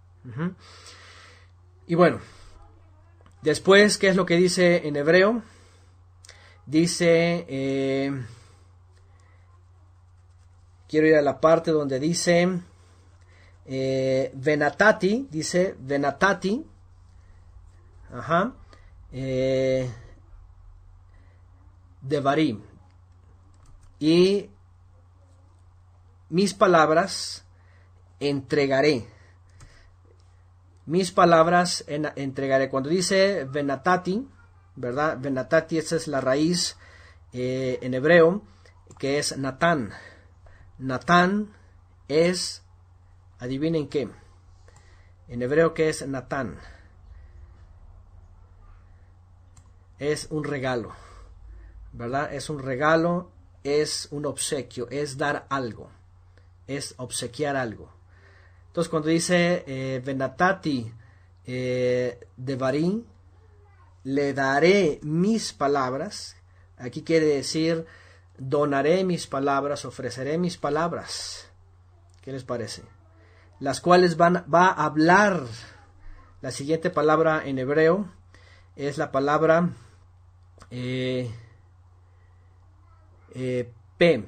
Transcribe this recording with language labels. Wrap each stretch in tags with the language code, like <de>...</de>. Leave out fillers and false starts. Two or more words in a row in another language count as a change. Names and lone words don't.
<es>Y bueno, después, ¿qué es lo que dice en hebreo? Dice, quiero ir a la parte donde dice, venatati, dice,</es> <he>ונתתי, דברים,</he> <es>y mis palabras entregaré. Mis palabras entregaré. Cuando dice venatati, ¿verdad? Venatati, esa es la raíz en hebreo, que es Natán. Natán es, adivinen qué, en hebreo, ¿qué es Natán? Es un regalo, ¿verdad? Es un regalo, es un obsequio, es dar algo, es obsequiar algo. Entonces cuando dice</es> <he>ונתתי דברים,</he> <es>le daré mis palabras, aquí quiere decir donaré mis palabras, ofreceré mis palabras. ¿Qué les parece? Las cuales va a hablar. La siguiente palabra en hebreo es la palabra P.</es>